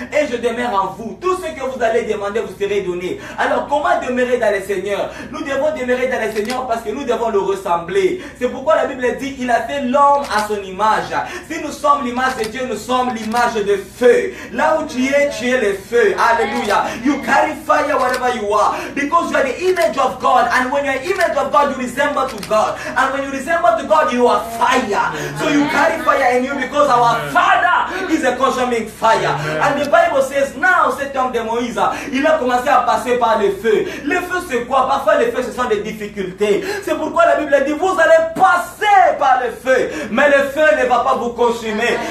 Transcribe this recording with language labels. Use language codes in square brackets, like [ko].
[fr] Et je demeure en vous. Tout ce que vous allez demander vous serez donné. Alors, comment demeurer dans le Seigneur? Nous devons demeurer dans le Seigneur parce que nous devons le ressembler. C'est pourquoi la Bible dit, il a fait l'homme à son image. Si nous sommes l'image de Dieu, nous sommes l'image de feu. Là où tu es le feu. Alléluia. [en] You carry fire wherever you are. Because you are the image of God, and when you are image of God, you resemble to God, and when you resemble to God, you are fire. So you carry fire in you because our Father is a consuming fire. And the Bible says, now [fr] cet homme de Moïse, il a commencé à passer par le feu. Le feu c'est quoi? Parfois le feu ce sont des difficultés. C'est pourquoi la Bible dit, vous allez passer par le feu, mais le feu ne va pas vous consumer.